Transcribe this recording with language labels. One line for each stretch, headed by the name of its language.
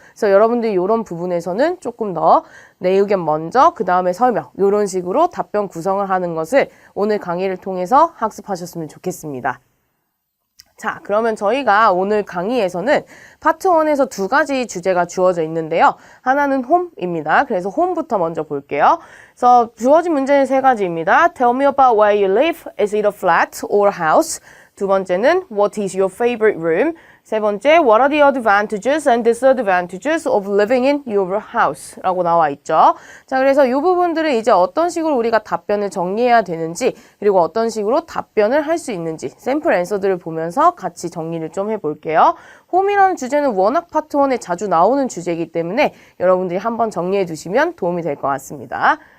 Korean: 그래서 여러분들이 이런 부분에서는 조금 더 내 의견 먼저 그 다음에 설명 이런 식으로 답변 구성을 하는 것을 오늘 강의를 통해서 학습하셨으면 좋겠습니다. 자, 그러면 저희가 오늘 강의에서는 파트 1에서 2가지 주제가 주어져 있는데요. 하나는 홈입니다. 그래서 홈부터 먼저 볼게요. 그래서 주어진 문제는 3가지입니다.
English: Tell me about where you live. Is it a flat or house?
Korean: 두 번째는
English: What is your favorite room?
Korean: 세 번째,
English: What are the advantages and disadvantages of living in your house?
Korean: 라고 나와 있죠. 자, 그래서 이 부분들을 이제 어떤 식으로 우리가 답변을 정리해야 되는지 그리고 어떤 식으로 답변을 할 수 있는지 샘플 앤서들을 보면서 같이 정리를 좀 해볼게요. 홈이라는 주제는 워낙 파트 1에 자주 나오는 주제이기 때문에 여러분들이 한번 정리해 두시면 도움이 될 것 같습니다.